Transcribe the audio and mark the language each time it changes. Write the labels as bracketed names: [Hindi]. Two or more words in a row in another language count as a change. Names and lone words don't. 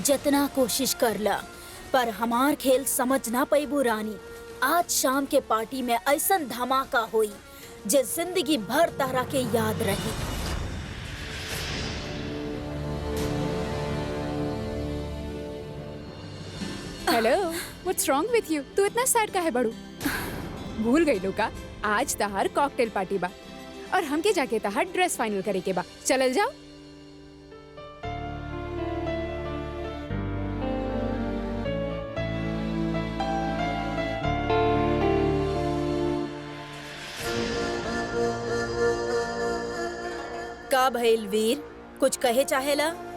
[Bhojpuri] जितना कोशिश कर ला, पर हमार खेल समझ ना पैबू रानी। आज शाम के पार्टी में ऐसा धमाका हुई जे जिंदगी भर तारा के याद रही। हेलो, [English] what's wrong with you? [Bhojpuri] तू इतना सैड काहे बड़ू? भूल गई लो का? आज तहार [English] cocktail party [Bhojpuri] बा और हमके जाके तहार ड्रेस फाइनल करे के बा। चलल जाओ। का भइल वीर, कुछ कहे चाहेला?